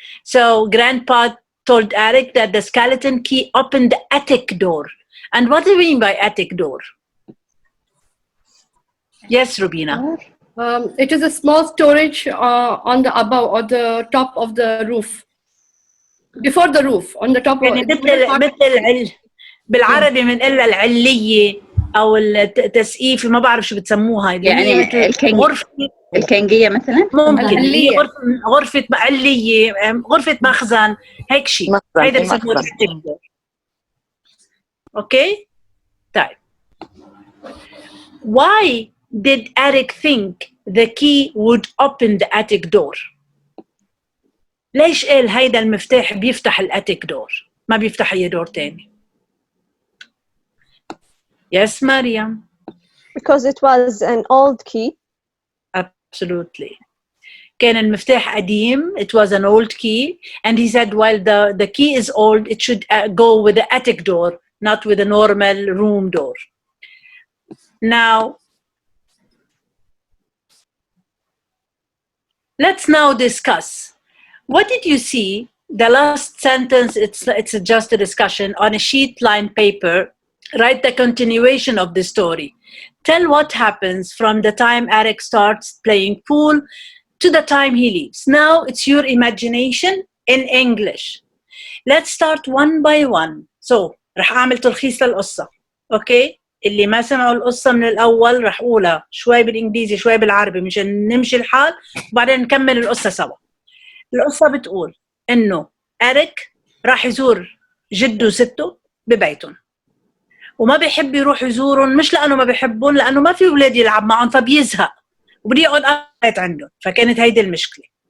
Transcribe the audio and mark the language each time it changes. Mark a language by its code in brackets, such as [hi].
[en] So Grandpa told Eric that the skeleton key opened the attic door. And what do you mean by attic door? Yes, Rubina. It is a small storage on the above or the top of the roof. Before the roof, on the top of [ar] يعني مثل بالعربي بنقلها العلية أو التسقيف ما بعرف شو بتسموها يعني غرفة الكنجية مثلا ممكن هي غرفة علية غرفة مخزن هيك شيء هيدا بسموه attic door. اوكي طيب [en] why did Eric think the key would open the attic door؟ [ar] ليش قال هيدا المفتاح بيفتح الاتيك دور ما بيفتح اي دور تاني؟ [en] Yes, Mariam. Because it was an old key. Absolutely. [ar] كان المفتاح قديم. [en] It was an old key. And he said while the key is old, it should go with the attic door, not with a normal room door. Now, let's now discuss. What did you see? The last sentence, it's just a discussion on a sheet line paper. Write the continuation of the story. Tell what happens from the time Eric starts playing pool to the time he leaves. Now it's your imagination in English. Let's start one by one. [ar] So, رح أعمل تلخيص للقصة. [en] Okay? [ar] اللي ما سمعوا القصة من الأول رح أقولها شوي بالإنجليزي شوي بالعربي مشان نمشي الحال وبعدين نكمل القصة سوا. القصة بتقول إنه إريك راح يزور جده وسته ببيتهم وما بيحب يروح يزورهم مش لأنه ما بيحبهم لأنه ما في أولاد يلعب معهم فبيزهق وبدي يقعد قاعد عندهم فكانت هيدي المشكلة.